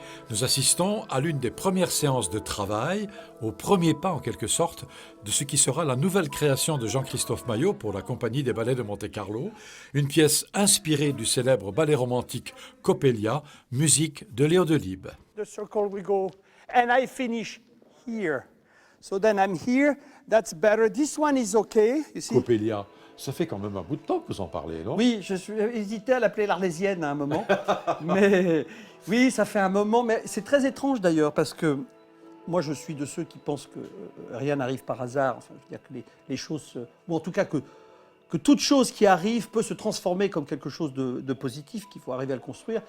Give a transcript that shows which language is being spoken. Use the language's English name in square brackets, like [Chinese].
[French] Nous assistons à l'une des premières séances de travail, au premier pas en quelque sorte, de ce qui sera la nouvelle création de Jean-Christophe Maillot pour la compagnie des ballets de Monte-Carlo, une pièce inspirée du célèbre ballet romantique Coppelia, musique de Léo Delibes. [English] The circle we go, and I finish here. So then I'm here, that's better. This one is okay, you see? [French] Coppelia, ça fait quand même un bout de temps que vous en parlez, non? Oui, je suis hésité à l'appeler l'Arlésienne à un moment. Mais oui, ça fait un moment. Mais c'est très étrange d'ailleurs, parce que moi, je suis de ceux qui pensent que rien n'arrive par hasard. Enfin, je veux dire que les choses, ou en tout cas que toute chose qui arrive peut se transformer comme quelque chose de positif, qu'il faut arriver à le construire.